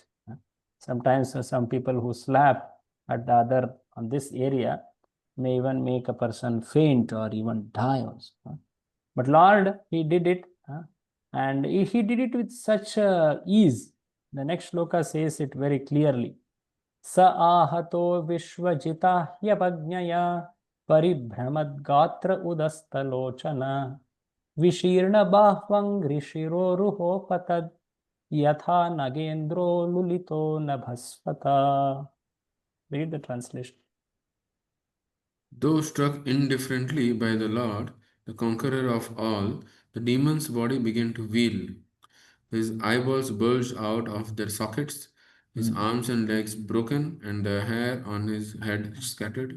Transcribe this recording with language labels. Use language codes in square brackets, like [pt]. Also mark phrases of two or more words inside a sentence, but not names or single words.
[en] Sometimes some people who slap at the other on this area may even make a person faint or even die also. But Lord, he did it. And he did it with such ease. The next shloka says it very clearly. [sa] Sa ahato vishvajita hyapajnaya paribhramad gatra udastalochana vishirna bahvang rishiro ruho patad yatha nagendro lulito nabhasvata. [en] Read the translation. Though struck indifferently by the Lord, the conqueror of all, the demon's body began to wheel. His eyeballs bulged out of their sockets, his arms and legs broken, and the hair on his head scattered.